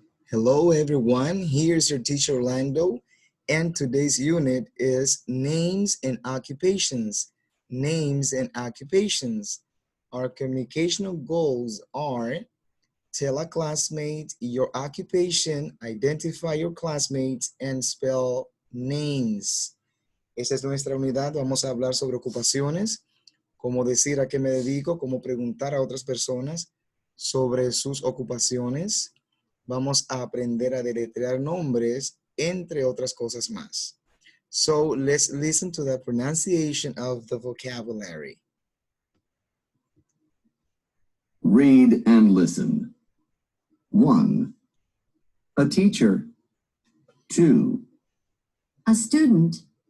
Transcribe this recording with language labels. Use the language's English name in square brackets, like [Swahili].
[English] Hello everyone, here's your teacher Orlando, and today's unit is Names and Occupations. Names and Occupations. Our communicational goals are tell a classmate your occupation, identify your classmates, and spell names. [Spanish] Esta es nuestra unidad, vamos a hablar sobre ocupaciones, cómo decir a qué me dedico, cómo preguntar a otras personas sobre sus ocupaciones. Vamos a aprender a deletrear nombres, entre otras cosas más. [English] So let's listen to the pronunciation of the vocabulary. Read and listen. 1. A teacher. 2. A student.